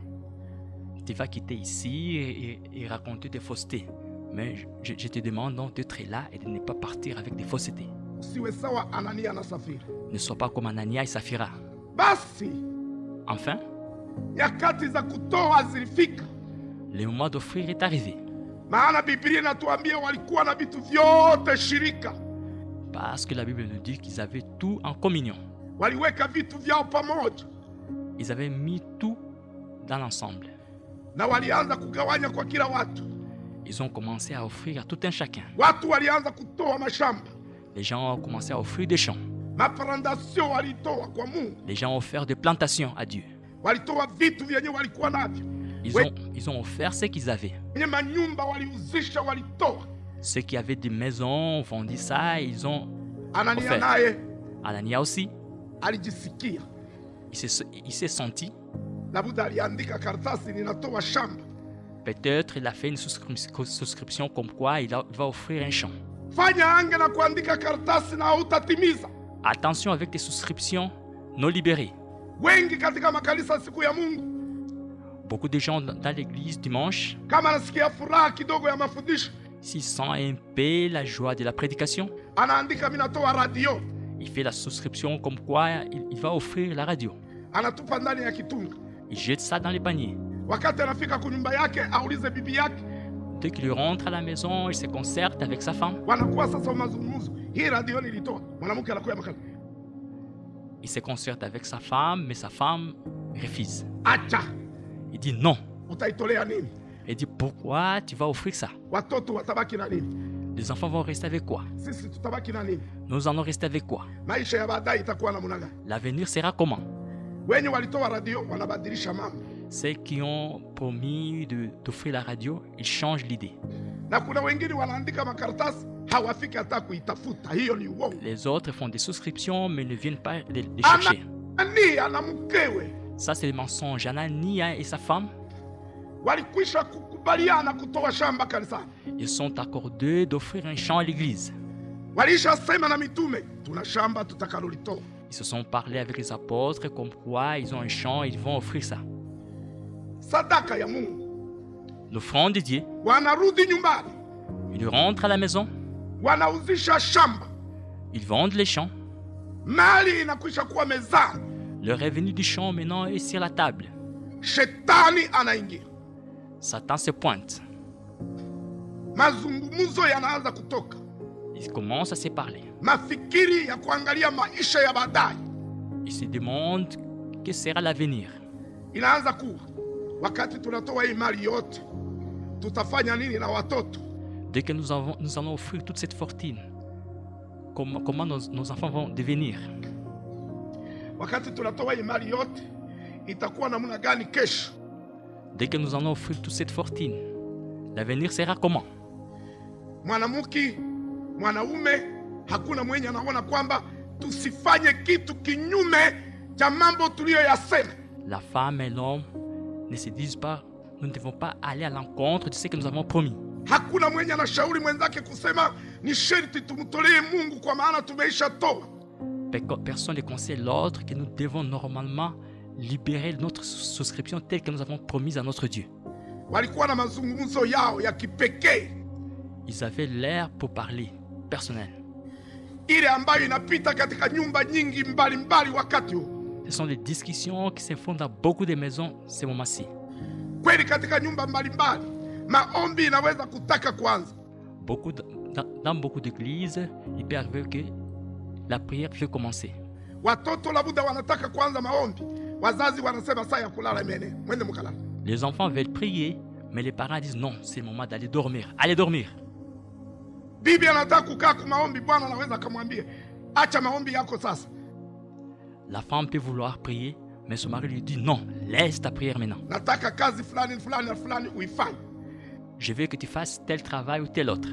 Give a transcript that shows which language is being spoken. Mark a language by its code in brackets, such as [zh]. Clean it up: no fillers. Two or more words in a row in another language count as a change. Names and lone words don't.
[fr] Tu vas quitter ici et raconter des faussetés. Mais je te demande donc d'être là et de ne pas partir avec des faussetés. [sw] Usiwe sawa Anania na Safira. [fr] Ne sois pas comme Anania et Saphira. [sw] Basi [fr] Enfin, [sw] nyakati za kutoa zilifika. [fr] le moment d'offrir est arrivé. [sw] Maana Biblia inatuambia walikuwa na vitu vyote shirika. [fr] Parce que la Bible nous dit qu'ils avaient tout en communion. [sw] Waliweka vitu vyao pamoja. [fr] Ils avaient mis tout dans l'ensemble. [sw] Na walianza kugawanya kwa kila watu. [fr] Ils ont commencé à offrir à tout un chacun. [sw] Watu walianza kutoa mashamba. [fr] Les gens ont commencé à offrir des champs. [sw] Maprandasio walitoa kwa Mungu. [fr] Les gens ont offert des plantations à Dieu. [sw] Walitoa vitu vyenye walikuwa navyo. [fr] Ils ont offert ce qu'ils avaient. [sw] Wenye manyumba waliuzisha walitoa. [fr] Ceux qui avaient des maisons ont vendu ça et ils ont Anania offert. [sw] naye [fr] Anania aussi, [sw] alijisikia. [fr] il s'est senti. [sw] Labda aliandika karatasi ninatoa shamba. [fr] Peut-être il a fait une souscription comme quoi il va offrir un champ. [sw] Fanya ange na kuandika karatasi na hautatimiza. [fr] Attention avec tes souscriptions non libérées. [sw] Wengi katika makanisa siku ya Mungu, [fr] Beaucoup de gens dans l'église dimanche, [sw] kama anasikia furaha kidogo ya mafundisho, [fr] s'ils sentent un peu la joie de la prédication, [sw] anaandika minatoa radio, [fr] il fait la souscription comme quoi il va offrir la radio. [sw] anatupa ndani ya kitunga. [fr] Il jette ça dans les paniers. [sw] Wakati anafika kunyumba yake aulize bibi yake, [fr] Dès qu'il rentre à la maison, il se concerte avec sa femme. [sw] wanakuwa sasa mazungumzo. Hii radio nilitoa. Mwanamke anakuwa makali. [fr] Il se concerte avec sa femme, mais sa femme refuse. [sw] Acha, [fr] Il dit non. [sw] utaitolea nini? [fr] Il dit pourquoi tu vas offrir ça? [sw] Watoto watabaki na nini? [fr] Les enfants vont rester avec quoi? [sw] Sisi tutabaki na nini? [fr] Nous allons rester avec quoi? [sw] Maisha ya baadaye itakuwa namna gani? [fr] L'avenir sera comment? [sw] Wenye walitoa radio wanabadilisha mambo. [fr] Ceux qui ont promis d'offrir la radio, ils changent l'idée. [sw] Na kuna wengine wanaandika makaratasi hawafiki hata kuitafuta. Hiyo ni uongo. [fr] Les autres font des souscriptions, mais ne viennent pas les chercher. [sw] Anania na mkewe [fr] Ça, c'est le mensonge. Anania et sa femme, [sw] walikwisha kukubaliana kutoa shamba kanisani. [fr] ils sont accordés d'offrir un champ à l'église. [sw] Walishasema na mitume, tuna shamba tutakalolitoa. [fr] Ils se sont parlé avec les apôtres comme quoi ils ont un champ et ils vont offrir ça. [sw] Sadaka ya Mungu. [fr] L'offrande de Dieu, [sw] Wanarudi nyumbani, [fr] ils rentrent à la maison, [sw] wanauzisha shamba, [fr] ils vendent les champs. [sw] mali inakwisha kuwa mezani. [fr] Le revenu du champ maintenant est sur la table. [sw] Shetani anaingia, [fr] Satan se pointe. [sw] mazungumzo yanaanza kutoka, [fr] Ils commencent à se parler. [sw] mafikiri ya kuangalia maisha ya baadaye [fr] Ils se demandent que sera l'avenir. [sw] inaanza kuwa. Wakati tunatoa hii mali yote, tutafanya nini na watoto? [fr] Dès que nous allons offrir toute cette fortune, comment nos enfants vont devenir? [sw] Wakati tunatoa hii mali yote, itakuwa namna gani kesho? [fr] Dès que nous allons offrir toute cette fortune, l'avenir sera comment? [sw] Mwanamke, mwanaume, hakuna mwenye anaona kwamba tusifanye kitu kinyume cha mambo tuliyoyasema. [fr] La femme et l'homme ne se disent pas, nous ne devons pas aller à l'encontre de ce que nous avons promis. [sw] Hakuna mwenye anashauri mwenzake kusema ni sharti tumtolee Mungu kwa maana tumeisha toa. [fr] Personne ne conseille l'autre que nous devons normalement libérer notre souscription telle que nous avons promise à notre Dieu. [sw] Walikuwa na mazungumzo yao ya kipekee, [fr] Ils avaient l'air pour parler personnel. [sw] ile ambayo inapita katika nyumba nyingi mbalimbali wakati huu. [fr] Ce sont des discussions qui se font dans beaucoup de maisons ces moments-ci. [sw] Kweli katika nyumba mbalimbali maombi inaweza kutaka kwanza. [fr] Dans beaucoup d'églises, il peut arriver que la prière peut commencer. [sw] Watoto labuda wanataka kwanza maombi, wazazi wanasema saa ya kulala imene, mwende mkalala. [fr] Les enfants veulent prier, mais les parents disent non, c'est le moment d'aller dormir. Allez dormir. [sw] Bibi anataka kukaa kwa maombi, bwana anaweza kumwambia acha maombi yako sasa. [fr] La femme peut vouloir prier, mais son mari lui dit non, laisse ta prière maintenant. [sw] Nataka kazi fulani fulani na fulani uifanye. [fr] Je veux que tu fasses tel travail ou tel autre.